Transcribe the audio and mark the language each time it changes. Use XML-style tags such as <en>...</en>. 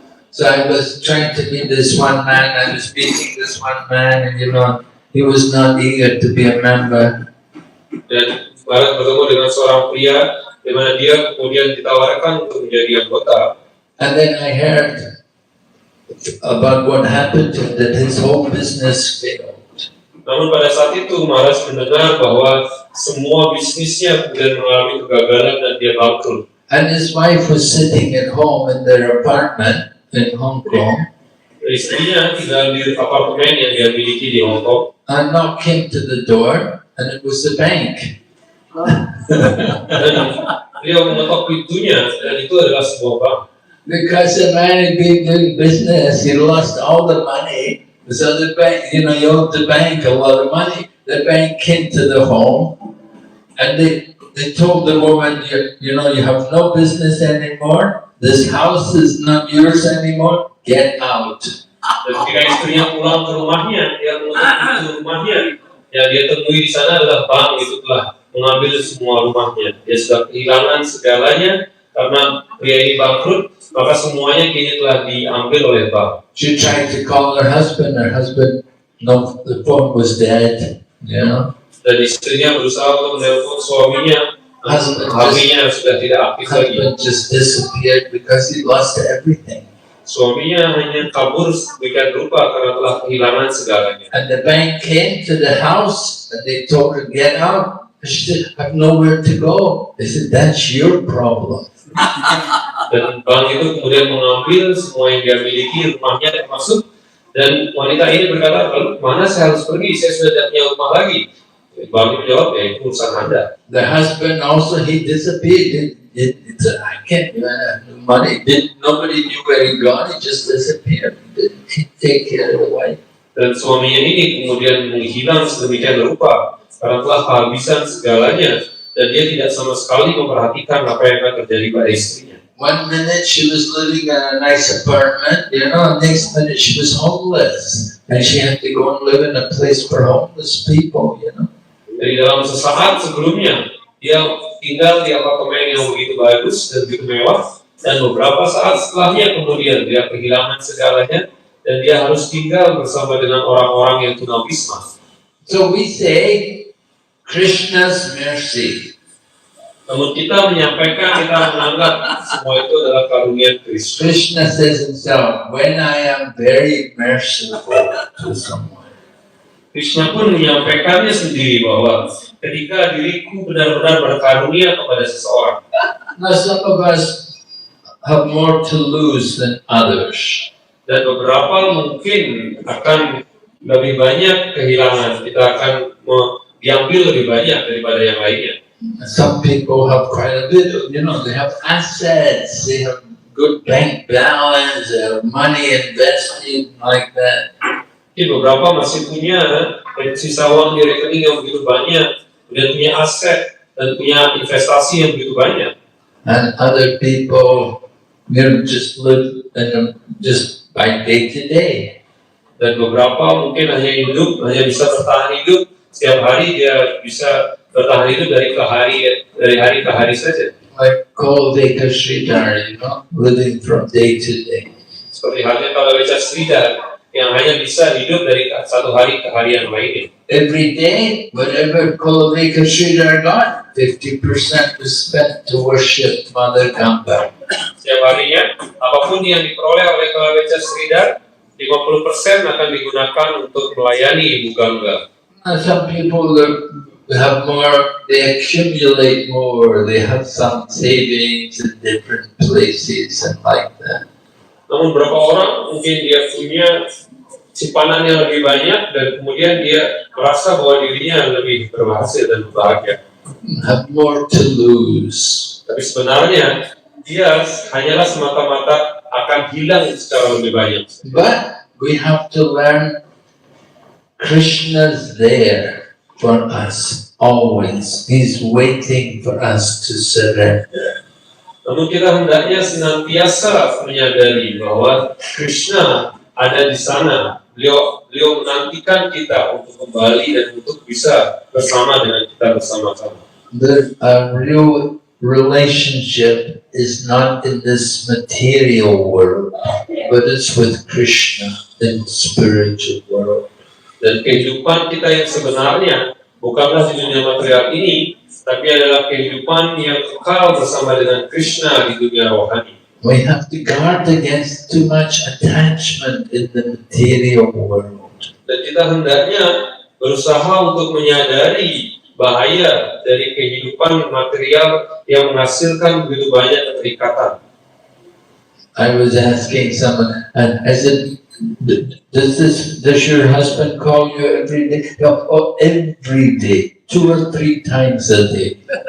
<en>So I was trying to meet this one man, I was meeting this one man, and he was not eager to be a member.</en> <id>Dan Maharaj bertemu dengan seorang pria, di mana dia kemudian ditawarkan untuk menjadi anggota.</id> <en>And then I heard about what happened to him, that his whole business failed.</en> <id>Namun pada saat itu Maharaj mendengar bahwa semua bisnisnya kemudian mengalami kegagalan dan dia bangkrut.</id> <en>And his wife was sitting at home in their apartment in Hong Kong.</en> <id>Istrinya tinggal di apartemen yang dia miliki di Hong Kong.</id> <en>A knock came to the door, and it was the bank.</en> <id>Dan dia mengetok pintunya, dan itu adalah sebuah bank.</id> <en>Because the man had been doing business, he lost all the money. So the bank, he owed the bank a lot of money. The bank came to the home, and they told the woman, you have no business anymore. This house is not yours anymore. Get out.</en> <id>Dan ketika istrinya pulang ke rumahnya, dia mengetuk pintu rumahnya. Yang dia temui di sana adalah bank itu telah mengambil semua rumahnya. Dia sudah kehilangan segalanya karena pria ini bangkrut, maka semuanya kini telah diambil oleh bank.</id> <en>She tried to call her husband. No, the phone was dead.</en> <id>Dan istrinya berusaha untuk menelpon suaminya. HP-nya sudah tidak aktif lagi.</id> <en>Husband just disappeared because he lost everything.</en> <id>Suaminya hanya kabur sedemikian rupa karena telah kehilangan segalanya.</id> <en>And the bank came to the house and they told her, get out. She said, I have nowhere to go. They said, that's your problem.</en> <id>Dan bank itu kemudian mengambil semua yang dia miliki, rumahnya termasuk. Dan wanita ini berkata, lalu mana saya harus pergi? Saya sudah tidak punya rumah lagi. Bank menjawab, ya itu urusan Anda.</id> <en>The husband also, he disappeared. I can't money. Nobody knew where he gone. He just disappeared. He take care of the wife.</en> <id>Dan suaminya ini kemudian menghilang sedemikian rupa karena telah kehabisan segalanya dan dia tidak sama sekali memperhatikan apa yang akan terjadi pada istrinya.</id> <en>One minute she was living in a nice apartment, next minute she was homeless, and she had to go and live in a place for homeless people,</en> <id>Jadi dalam sesaat sebelumnya dia tinggal di apartemen yang begitu bagus dan begitu mewah, dan beberapa saat setelahnya kemudian dia kehilangan segalanya dan dia harus tinggal bersama dengan orang-orang yang tunawisma.</id> <en>So we say Krishna's mercy.</en> <id>Namun kita menganggap semua itu adalah karunia Kristus.</id> <en>Krishna says himself, when I am very merciful to someone.</en> <id>Krishna pun menyampaikannya sendiri bahwa ketika diriku benar-benar berkarunia kepada seseorang.</id> <en>Now some of us have more to lose than others.</en> <id>Dan beberapa mungkin akan lebih banyak kehilangan. Kita akan diambil lebih banyak daripada yang lainnya.</id> <en>Some people have quite a bit, they have assets, they have good bank balance, they have money invested like that.</en> <id>Beberapa masih punya sisa uang di rekening yang begitu banyak, dan punya aset dan punya investasi yang begitu banyak.</id> <en>And other people, just live just by day to day.</en> <id>Dan beberapa mungkin hanya bisa bertahan hidup setiap hari, dia bisa bertahan hidup dari hari ke hari saja.</id> <en>Like Kulavika Sridhar, living from day to day.</en> <id>Seperti halnya Kulavika Sridhar yang hanya bisa hidup dari satu hari ke hari yang lainnya.</id> <en>Every day, whatever Kulavika Sridhar got, 50% was spent to worship Mother Ganga.</en> <id>Setiap harinya, apapun yang diperoleh oleh Kulavika Sridhar, 50% akan digunakan untuk melayani Ibu Ganga.</id> <en>Some people have more, they accumulate more, they have some savings in different places and like that.</en> <id>Namun beberapa orang mungkin dia punya simpanan yang lebih banyak dan kemudian dia merasa bahwa dirinya lebih berhasil dan berbahagia.</id> <en>Have more to lose.</en> <id>Tapi sebenarnya dia hanyalah semata-mata akan hilang secara lebih banyak.</id> <en>But we have to learn Krishna's there for us always. He's waiting for us to surrender.</en> <id>Namun kita hendaknya senantiasa menyadari bahwa Krishna ada di sana. Beliau menantikan kita untuk kembali dan untuk bisa bersama dengan kita bersama-sama.</id> <en>The real relationship is not in this material world, but it's with Krishna in the spiritual world.</en> <id>Dan kehidupan kita yang sebenarnya bukanlah di dunia material ini, tapi adalah kehidupan yang kekal bersama dengan Krishna di dunia rohani.</id> <en>We have to guard against too much attachment in the material world.</en> <id>Dan kita hendaknya berusaha untuk menyadari bahaya dari kehidupan material yang menghasilkan begitu banyak keterikatan.</id> <en>I was asking someone, and I said, does your husband call you every day? No, oh, every day, 2 or 3 times a day.</en>